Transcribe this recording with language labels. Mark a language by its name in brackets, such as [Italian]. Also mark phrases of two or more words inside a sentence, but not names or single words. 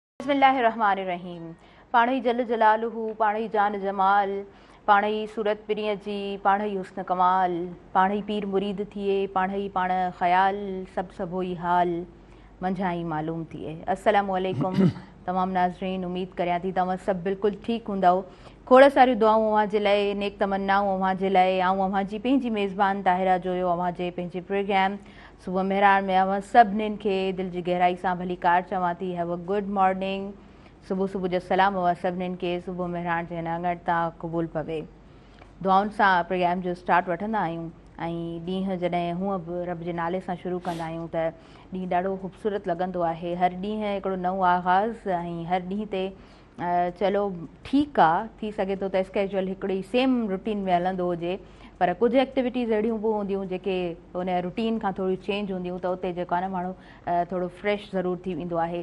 [Arabic] बिस्मिल्लाहिर्रहमानिर्रहीम। [Sindhi] पाण ई जल जलालुहू, पाण ई जान जमाल, पाण ई सूरत पिरीअ जी, पाण ई हुस्न कमाल, पाण ई पीर मुरीद थिए, पाण ई पाण ख़याल, सभु ई हाल मंझां ई मालूम थिए। अस्सलामु अलैकुम तमाम नाज़रीन, उम्मीद करियां थी तव्हां सभु बिल्कुलु ठीकु हूंदव। खोड़ सारियूं दुआऊं अव्हां जे लाइ, नेक तमन्नाऊं अव्हां जे लाइ। अव्हां जी पंहिंजी मेज़बान ताहिरा जोयो अव्हां जे पंहिंजे प्रोग्राम सुबुह मेहरान में अव्हां सभिनीनि खे दिलि जी गहराई सां भली कार चवां थी। [English] Have a good morning. [Sindhi] सुबुह जो सलाम अव्हां सभिनीनि खे सुबुह मेहरान जे हिन अङण तां क़बूल पवे। दुआउनि सां प्रोग्राम जो स्टार्ट वठंदा आहियूं ऐं ॾींहुं जॾहिं हूअं बि रब जे नाले सां शुरू कंदा आहियूं त ॾींहुं ॾाढो ख़ूबसूरत लॻंदो आहे। हर ॾींहुं हिकिड़ो नओं आगाज़ ऐं हर ॾींहं ते चलो ठीकु आहे, थी सघे थो त स्केजुअल हिकिड़ी [English] same routine [Sindhi] में हलंदो हुजे, पर कुझु एक्टिविटीज़ अहिड़ियूं बि हूंदियूं जेके उन रूटीन खां थोरी चेंज हूंदियूं, त उते जेको आहे न माण्हू थोरो फ्रेश ज़रूरु थी वेंदो आहे।